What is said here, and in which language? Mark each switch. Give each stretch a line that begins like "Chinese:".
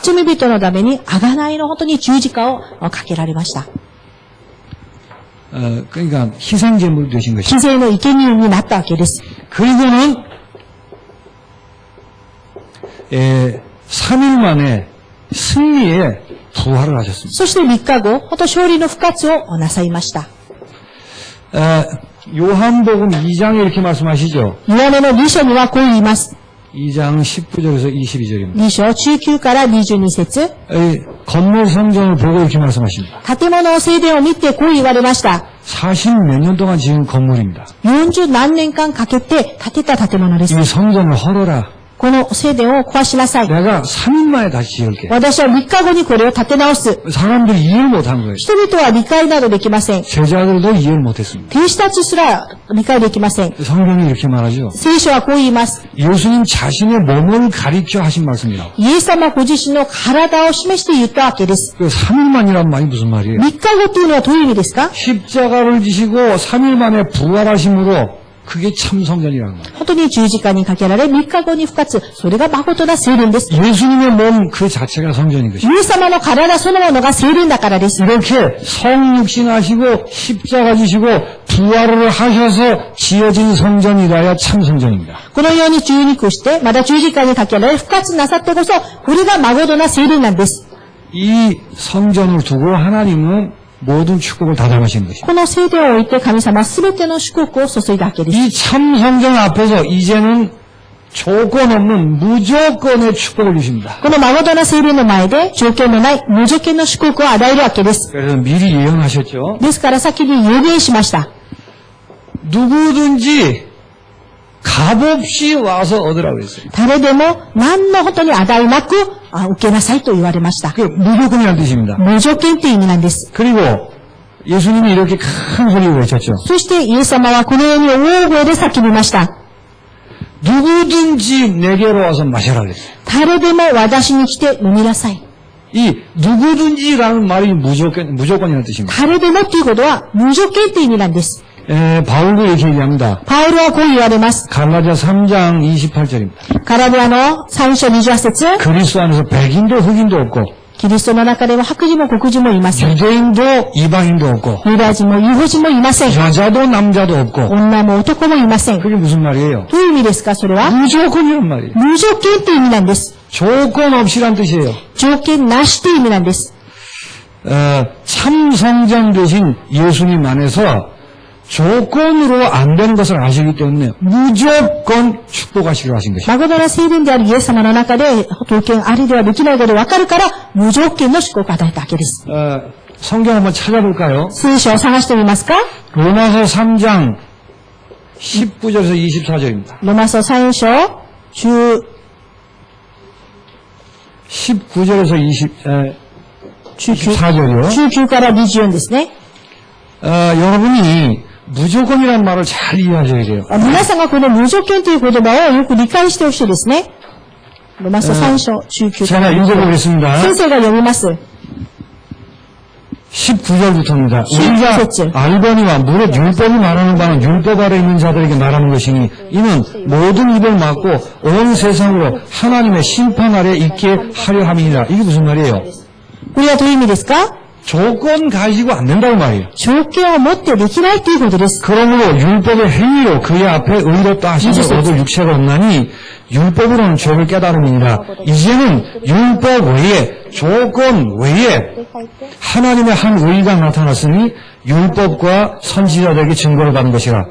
Japanese: 罪人のために、贖いの本当に十字架をかけられました。
Korean: 그러니까 희생제물이 되신 것이죠.
Japanese: 犠牲の生贄になったわけです。
Korean: 그리고는 3일 만에 승리의 부활을 하셨습니다.
Japanese: そして3日後、本当勝利の復活をなさいました。
Korean: 요한복음 2장에 이렇게 말씀하시죠.
Japanese: ヨハネの2章にはこう言います。
Korean: 2장 19절에서 22절입니다.
Japanese: 2章19から22節。
Korean: 건물 성전을 보고 이렇게 말씀하십니다.
Japanese: 建物聖殿を見てこう言われました。
Korean: 40몇 년 동안 지은 건물입니다.
Japanese: 40何年間かけて建てた建物です。
Korean: 이 성전을 헐어라.
Japanese: この聖殿を壊しなさい。
Korean: 내가 3일 만에 다시 지을게.
Japanese: 私は3日後にこれを建て直す。
Korean: 사람들이 이해를 못한 거예요.
Japanese: 人々は理解などできません。
Korean: 제자들도 이해를 못했습니다.
Japanese: 天使たちすら理解できません。
Korean: 성경이 이렇게 말하죠.
Japanese: 聖書はこう言います。
Korean: 예수님 자신의 몸을 가리켜 하신 말씀이라고.
Japanese: イエス様ご自身の体を示して言ったわけです。
Korean: 그 3일만이란 말이 무슨 말이에요?
Japanese: 3日後というのはどういう意味ですか？
Korean: 십자가를 지시고 3일 만에 부활하심으로 그게 참 성전이라는 거예요.
Japanese: 本当に十字架にかけられ3日後に復活。それが誠な聖殿です。
Korean: 예수님의 몸 그 자체가 성전인 것이죠.
Japanese: イエス様の体そのものが聖殿だからです。
Korean: 이렇게 성육신하시고 십자가 지시고 부활을 하셔서 지어진 성전이라야 참 성전입니다.
Japanese: このように十肉して、また十字架にかけられ復活なさってこそ、これが誠な聖殿なんです。
Korean: 이 성전을 두고 하나님은 모든 축복을 다 담으신 것입니다.
Japanese: この聖殿を置いて神様は全ての祝福を注いだわけです。
Korean: 이 참 성전 앞에서 이제는 조건 없는 무조건의 축복을 주십니다.
Japanese: この誠な聖殿の前で条件のない無条件の祝福を与えるわけです。
Korean: 그래서 미리 예언하셨죠.
Japanese: ですから先に予言しました。
Korean: 누구든지 값없이 와서 얻으라고 했어요.
Japanese: 誰でも何の本当に値なく受けなさいと言われました。
Korean: 그 무조건이라는 뜻입니다.
Japanese: 無条件という意味なんです。
Korean: 그리고 예수님이 이렇게 큰 소리로 외쳤죠.
Japanese: そしてイエス様はこのように大声で叫びました。
Korean: 누구든지 내게로 와서 마셔라 그랬어요.
Japanese: 誰でも私に来て飲みなさい。
Korean: 이 누구든지라는 말이 무조건이라는 뜻입니다.
Japanese: 誰でもっていうことは無条件という意味なんです。
Korean: 바울도 이렇게 얘기합니다.
Japanese: パウロはこう言われます。
Korean: 갈라디아 3장 28절입니다.
Japanese: ガラテヤの3章28節。
Korean: 그리스도 안에서 백인도 흑인도 없고
Japanese: キリストの中では白人も黒人もいません。
Korean: 유대인도 이방인도 없고
Japanese: ユダヤ人もユダヤ人もいません。
Korean: 여자도 남자도 없고
Japanese: 女も男もいません。
Korean: 그게 무슨 말이에요?
Japanese: どういう意味ですかそれは
Korean: 무조건이란 말이에요.
Japanese: 無条件という意味なんです。
Korean: 조건 없이란 뜻이에요.
Japanese: 条件なしという意味なんです。
Korean: 참 성전 되신 예수님 안에서 조건으로 안 되는 것을 아시기 때문에 무조건 축복하시기로 하신 것입니다.
Japanese: 誠な聖殿であるイエス様の中で条件ありではできないことが分かるから無条件の祝福を与えたわけです。
Korean: 성경 한번 찾아볼까요?
Japanese: 聖書を探してみますか？
Korean: 로마서 3장 19절에서 24절입니다.
Japanese: ロマ書3章
Korean: 19절에서 24절이요.
Japanese: 19から24ですね。
Korean: 여러분이 무조건이라는 말을 잘 이해하셔야 돼요.
Japanese: 皆さんがこの無条件という言葉をよく理解してほしいですね。ロマ書3章19か
Korean: 제가
Japanese: ら24。
Korean: 읽어보겠습니다.
Japanese: 先生が読みます。
Korean: 19절부터입니다. 19절. 우리가 알거니와 무릇 율법이 말하는 바는 율법 아래 있는 자들에게 말하는 것이니 이는 모든 입을 막고 온 세상으로 하나님의 심판 아래 있게 하려 함이니라. 이게 무슨 말이에요?
Japanese: これはどういう意味ですか？
Korean: 조건 가지고 안 된다고 말이에요.
Japanese: 条件を持ってできないということです。
Korean: 그러므로 율법의 행위로 그의 앞에 의롭다 하심을 얻을 육체가 없나니 율법으로는 죄를 깨달음이니라. 이제는 율법 외에 조건 외에 하나님의 한 의가 나타났으니 율법과 선지자들에게 증거를 받은 것이라.